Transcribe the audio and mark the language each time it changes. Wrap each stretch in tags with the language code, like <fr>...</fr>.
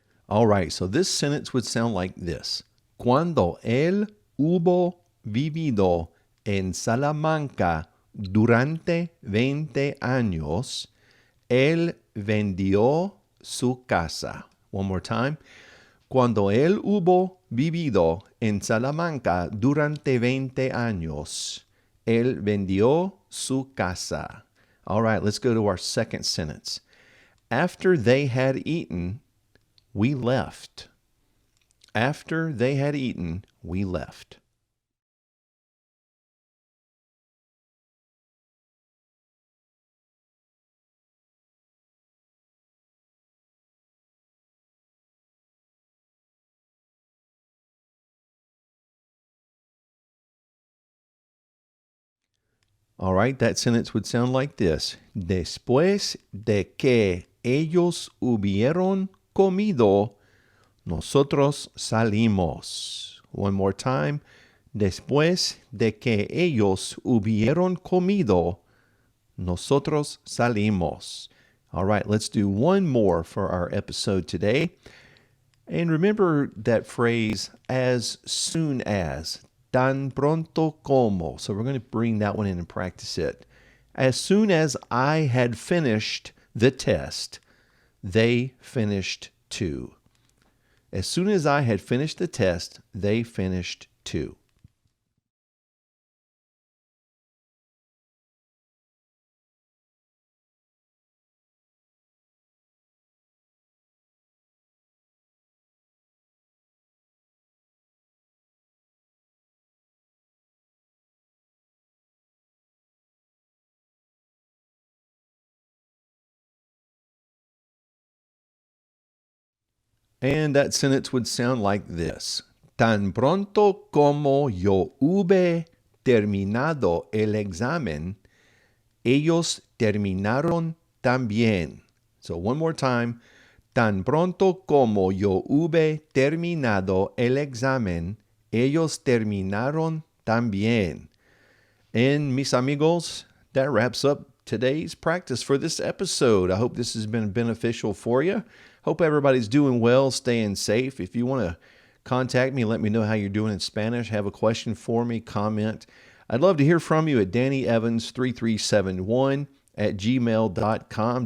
<en>All right, so this sentence would sound like this.</en> <es>Cuando él hubo vivido en Salamanca durante 20 años, él vendió su casa.</es> <en>One more time.</en> <es>Cuando él hubo vivido en Salamanca durante 20 años, él vendió su casa.</es> <en>All right, let's go to our second sentence. After they had eaten, we left. After they had eaten, we left. All right, that sentence would sound like this.</en> <es>Después de que ellos hubieron comido, nosotros salimos.</es> <en>One more time.</en> <es>Después de que ellos hubieron comido, nosotros salimos.</es> <en>All right, let's do one more for our episode today. And remember that phrase, as soon as,</en> <es>tan pronto como.</es> <en>So we're going to bring that one in and practice it. As soon as I had finished the test, they finished too. As soon as I had finished the test, they finished too. And that sentence would sound like this.</en> <es>Tan pronto como yo hube terminado el examen, ellos terminaron también.</es> <en>So one more time.</en> <es>Tan pronto como yo hube terminado el examen, ellos terminaron también.</es> <en>And</en> <es>mis amigos,</es> <en>that wraps up today's practice for this episode. I hope this has been beneficial for you. Hope everybody's doing well, staying safe. If you want to contact me, let me know how you're doing in Spanish, have a question for me, comment. I'd love to hear from you at DannyEvans3371@gmail.com.</en>